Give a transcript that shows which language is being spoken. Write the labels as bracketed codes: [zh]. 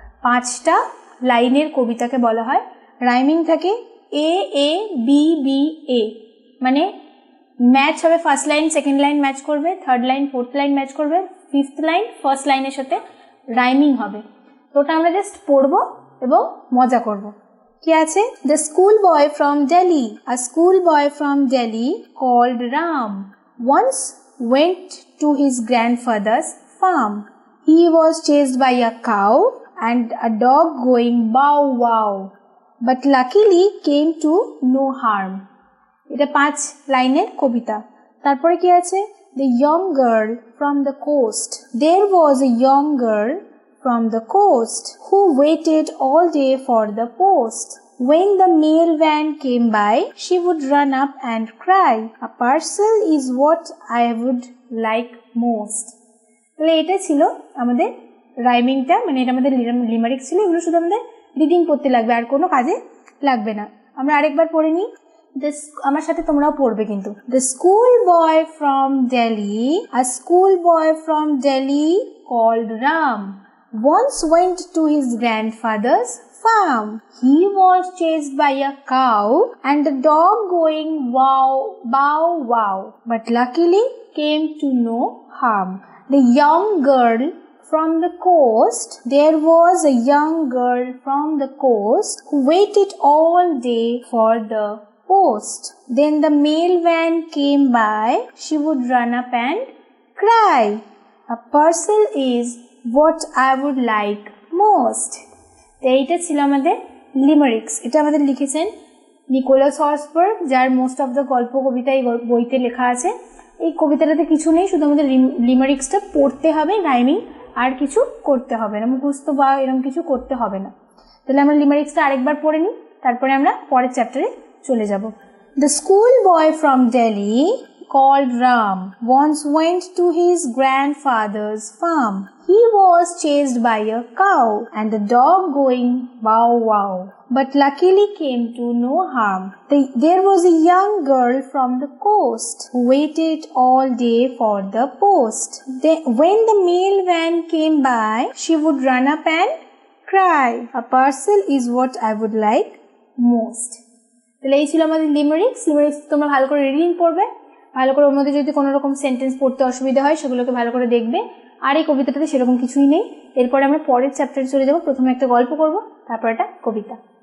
[bn] 5টা লাইনের কবিতাকে বলা হয়। রাইমিং থাকে এ এ বি বি এ, মানে ম্যাচ হবে, first line second line match করবে, third line fourth line match করবে, ফিফথ লাইন ফার্স্ট লাইনের সাথে রাইমিং হবে। তো ওটা আমরা জাস্ট পড়বো এবং মজা করব। কি আছে? [en] The school boy from Delhi, a school boy from Delhi called Ram once went to his grandfather's farm. He was chased by a cow and a dog going bow wow, but luckily came to no harm. [bn] এটা 5 লাইনের কবিতা। তারপরে কি আছে? [en] The young girl from the coast. There was a young girl from the coast who waited all day for the post. When the mail van came by, she would run up and cry, a parcel is what I would like most. [bn] তাহলে এটা ছিল আমাদের রাইমিংটা, মানে এটা আমাদের লিমারিক্স ছিল। এগুলো শুধু আমাদের রিডিং করতে লাগবে, আর কোনো কাজে লাগবে না। আমরা আরেকবার পড়ে নিই, আমার সাথে তোমরাও পড়বে কিন্তু। [en] The school boy from Delhi, a school boy from Delhi called Ram once went to his grandfather's farm. He was chased by a cow and a dog going wow, bow wow, but luckily came to no harm. The young girl from the coast, there was a young girl from the coast who waited all day for the post. Then the mail van came by, she would run up and cry, a parcel is what I would like most. [bn] এইটা ছিল আমাদের লিমারিক্স। এটা আমাদের লিখেছেন Nicolas হর্সবার্গ, যার most of the গল্প কবিতা এই বইতে লেখা আছে। এই কবিতাটাতে কিছু নেই, শুধু আমাদের লিমারিক্সটা পড়তে হবে, রাইমিং আর কিছু করতে হবে না, মুখস্থ বা এরকম কিছু করতে হবে না। তাহলে আমরা লিমারিক্সটা আরেকবার পড়ে নিই, তারপরে আমরা পরের চ্যাপ্টারে চলে যাব। [en] The school boy from Delhi called Ram once went to his grandfather's farm. He was chased by a cow and a dog going bow wow, but luckily came to no harm. There was a young girl from the coast who waited all day for the post. When the mail van came by, she would run up and cry, a parcel is what I would like most. [bn] তাহলে এই ছিল আমাদের লিমারিক্স। লিমারিক্স তোমরা ভালো করে reading পড়বে, ভালো করে ওর মধ্যে যদি কোনো রকম সেন্টেন্স পড়তে অসুবিধা হয় সেগুলোকে ভালো করে দেখবে। আর এই কবিতাটাতে সেরকম কিছুই নেই। এরপরে আমরা পরের চ্যাপ্টারে চলে যাব। প্রথমে একটা গল্প করব, তারপর একটা কবিতা।